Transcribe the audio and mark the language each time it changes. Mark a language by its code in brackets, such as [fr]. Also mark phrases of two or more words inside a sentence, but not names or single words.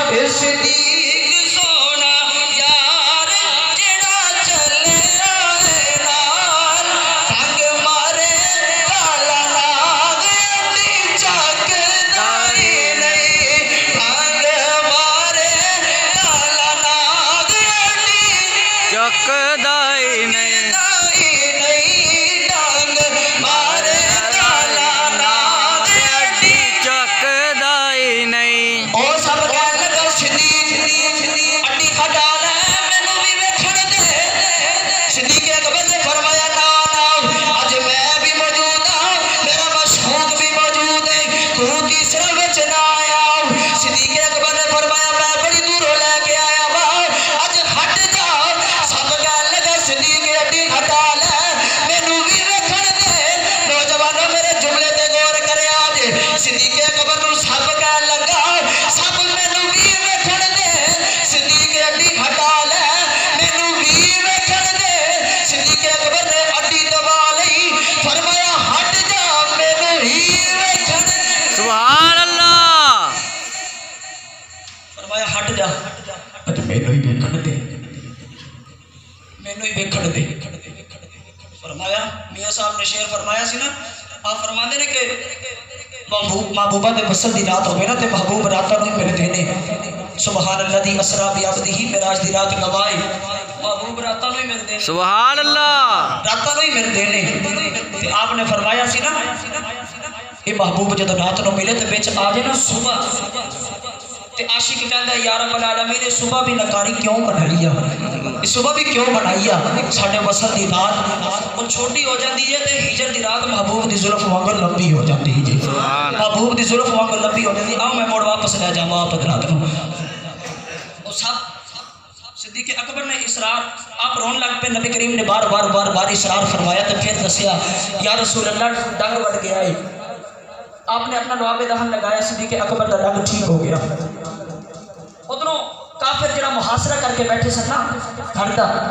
[pa] صدیق سونا یار جڑا چلے آئے نال ٹنگ مارے کالا ناگ اڈی چک دائی نہیں ٹنگ مارے کالا ناگ اڈی چک دائی نہیں ٹنگ مارے کالا ناگ اڈی چک دائی نہیں اور سب کہنے لگا صدیق اڈی ہٹا لے مینوں بھی ویکھن دے صدیق اکبر نے فرمایا نا اج میں بھی موجود ہاں میرا مشہور بھی موجود ہے تو تیسرا وچ نہ آیا صدیق اکبر نے فرمایا میں بڑی دوروں لے کے آیا وا اج ہٹ جا سب کہنے لگا صدیق اڈی ہٹا لے مینوں بھی ویکھن دے نوجوانوں میرے جملے تے غور کرے آج صدیق اکبر نوں سب کہن لگا سب مینوں بھی ویکھن دے صدیق اڈی ہٹا لے مینوں بھی ویکھن دے صدیق اکبر نے اڈی دبا لئی فرمایا ہٹ جا مینوں ہی ویکھن دے [ar] سبحان اللہ [pa] فرمایا ہٹ جا مینوں ہی ویکھن دے مینوں ہی ویکھن دے فرمایا میاں صاحب نے شعر فرمایا سی نا آپ فرماندے نے کہ محبوبہ دے وصل دی رات ہوئے نا تے محبوب راتاں نہیں ملدے نے [ar] سبحان اللہ [pa] دی [ar] اسرا بعبدہ [pa] معراج دی رات گواہی محبوب راتاں نہیں ملدے نے [ar] سبحان اللہ [pa] راتاں نہیں ملدے نے تے آپ نے فرمایا سی نا یہ محبوب جدوں رات نو ملے تے وچ آ جائے نا صبح تے عاشق کہندا ہے [ar] یا رب العالمین [pa] نے صبح بھی نکاری کیوں بنائی ہے صبح بھی کیوں بنائی ہے ساڈے وصل دی رات وہ چھوٹی [ur] ہو جاتی ہے [pa] تے ہجر دی رات محبوب دی زلف وانگر لمبی [ur] ہو جاتی ہے [pa] جی محبوب دی زلف وانگر لمبی [ur] ہو جاتی [pa] آؤ میں موڑ واپس لے جاواں آپ حضرات نو اور سب صدیق اکبر نے اصرار آپ رون لگ پہ نبی کریم نے بار بار اصرار فرمایا تو پھر دسیا یا رسول اللہ ڈنگ بڑھ گیا ہے آپ نے اپنا لعاب دہن لگایا [ur] صدیق اکبر کا ڈنگ ٹھیک ہو گیا [pa] ادھروں کافر جڑا محاصرہ کر کے بیٹھے سن نا گھر دا